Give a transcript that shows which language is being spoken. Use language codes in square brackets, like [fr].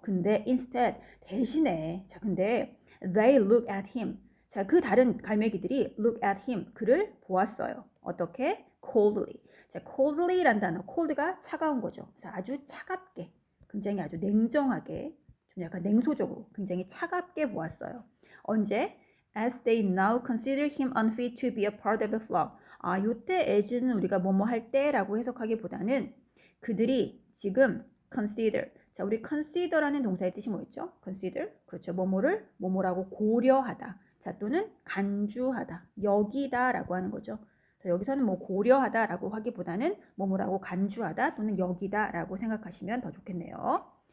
[ko] 근데 instead, 대신에, 자, 근데 [en] they look at him. [ko] 자, 그 다른 갈매기들이 [en] look at him, [ko] 그를 보았어요. 어떻게? coldly. 자, coldly란 단어, cold가 차가운 거죠. 그래서 아주 차갑게, 굉장히 아주 냉정하게, 좀 약간 냉소적으로, 굉장히 차갑게 보았어요. 언제? [en] As they now consider him unfit to be a part of the flock. [ko] 아, 요때 as는 우리가 뭐뭐 할 때라고 해석하기보다는 그들이 지금 consider. 자, 우리 consider라는 동사의 뜻이 뭐였죠? consider. 그렇죠. 뭐뭐를 뭐뭐라고 고려하다. 자, 또는 간주하다. 여기다라고 하는 거죠. 자, 여기서는 뭐 고려하다라고 하기보다는 뭐뭐라고 간주하다 또는 여기다라고 생각하시면 더 좋겠네요.